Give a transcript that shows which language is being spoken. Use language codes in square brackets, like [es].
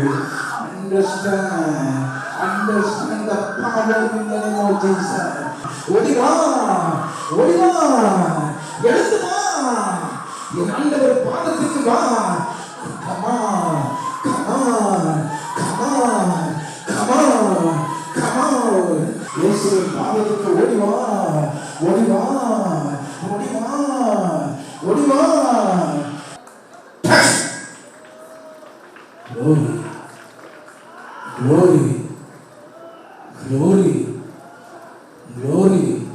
[en] Understand the power in the name of Jesus. [ta] ஒளிவா, ஒளிவா, எழுந்து வா, என் ஆண்டவர் பாதத்துக்கு வா. [en] Come on, come on, come on, come on, come on. [ta] இயேசுவின் பாதத்துக்கு ஒளிவா, ஒளிவா, ஒளிவா, ஒளிவா. [en] Glory, glory, glory, glory.